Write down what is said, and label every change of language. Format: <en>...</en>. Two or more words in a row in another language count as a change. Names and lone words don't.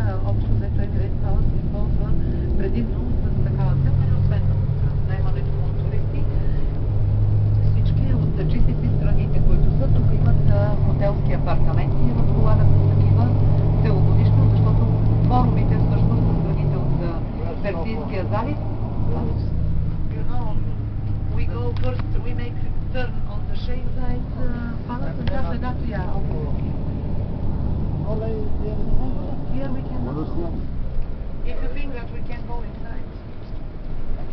<bg>Общо взето Emirates Palace се използва предимно с такава цел, освен наемането на туристи. Всички от GCC страните, които са тук, имат хотелски апартаменти и разполагат с такива целогодишно, защото форумите всъщност са страните от Персийския залив.</bg> <en>You know, we go first, we make turn on the Sheikh Zayed palace and after that, yeah, here we can go. If you think that we can go inside.</en>